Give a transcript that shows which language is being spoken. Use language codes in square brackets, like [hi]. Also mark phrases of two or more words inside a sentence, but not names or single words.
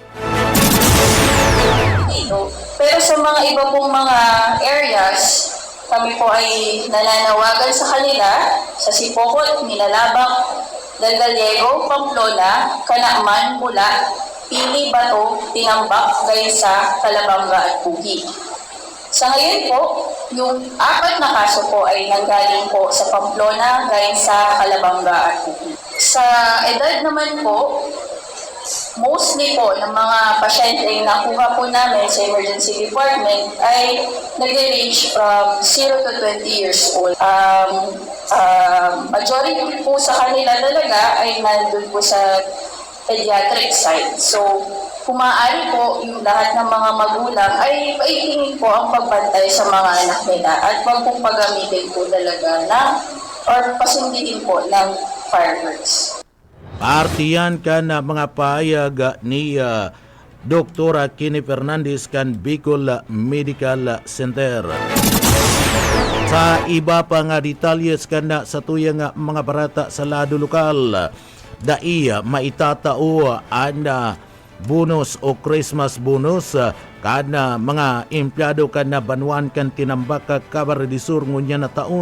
[tl] Pero sa mga iba pong mga areas, kami po ay nananawagan sa kanila sa Sipokot, Milalabang, Dalgaliego, Pamplona, Canaaman, Mula, Pili, Bato, Tinambak, Gaysa, Calabanga at Pugi. Sa ngayon po, yung 4 na kaso po ay nanggaling po sa Pamplona, Gaysa, Calabanga at Pugi. Sa edad naman po, mostly po ng mga pasyente na nakuha po namin sa [en] emergency department [tl] ay nag-range [en] from 0 to 20 years old. [tl] Majority po sa kanila talaga ay nandun po sa [en] pediatric side. [tl] So, kung maaari po yung lahat ng mga magulang ay paitingin po ang pagbantay sa mga anak nila at wag pong pagamitin po talaga or pasundiin po ng fireworks. [bik] Partiyan kan mga payag ni Doktora Kini Fernandez kan Bicol Medical Center. Sa iba pa nga detalyes kan sa tuyang mga barata sa lado lokal, daiya maitatao ang bonus o [en] Christmas bonus [bik] kan mga empleyado kan Banwaan kan Tinambak Camarines Sur ngunya na taon.